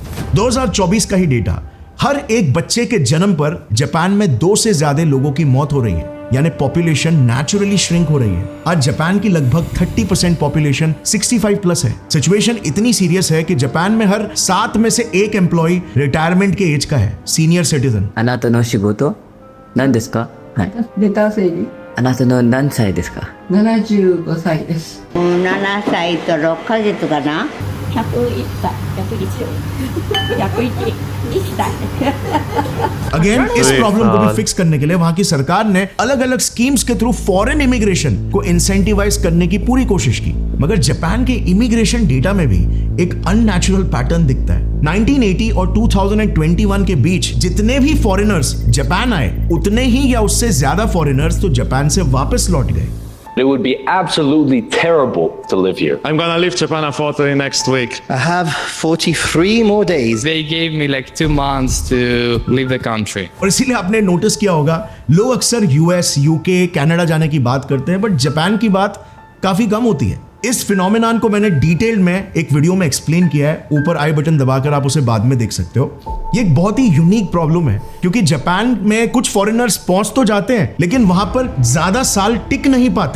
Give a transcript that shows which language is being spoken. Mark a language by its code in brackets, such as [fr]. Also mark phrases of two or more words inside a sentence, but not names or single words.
[hi] 2024 का ही डेटा, हर एक बच्चे के जन्म पर जापान में 2 से ज्यादा लोगों की मौत हो रही है, यानी [en] population naturally shrink [hi] हो रही है। आज जापान की लगभग 30% पॉपुलेशन 65 प्लस है। सिचुएशन इतनी सीरियस है कि जापान में हर 7 में से 1 एम्प्लॉय रिटायरमेंट के एज का है, [en] senior citizen. [ja] あなたの仕事何ですか？はい。レター整理。あなたの何歳ですか？75歳です。 7歳と6ヶ月かな。101歳、101歳। [hi] अगेन इस प्रॉब्लम को भी फिक्स करने के लिए वहां की सरकार ने अलग अलग स्कीम्स के थ्रू [en] foreign immigration [hi] को इंसेंटिवाइज करने की पूरी कोशिश की, मगर जापान के इमिग्रेशन डेटा में भी एक [en] unnatural pattern [hi] दिखता है। 1980 और 2021 के बीच जितने भी फॉरेनर्स जापान आए, उतने ही या उससे ज्यादा फॉरेनर्स तो जापान से वापस लौट गए। [en] It would be absolutely terrible to live here. I'm gonna leave Japan unfortunately next week. I have 43 more days. They gave me like 2 months to leave the country. [hi] और इसीलिए आपने नोटिस किया होगा लोग अक्सर यूएस, यूके, कनाडा जाने की बात करते हैं, बट जापान की बात काफी कम होती है। इस फिनोमेनन को मैंने डिटेल में एक वीडियो में एक्सप्लेन किया है, ऊपर [en] i button [hi] दबाकर आप उसे बाद में देख सकते हो। ये एक बहुत ही [en] unique problem [hi] है क्योंकि जापान में कुछ फॉरेनर्स पहुंच तो जाते हैं लेकिन वहां पर ज्यादा साल टिक नहीं पाते।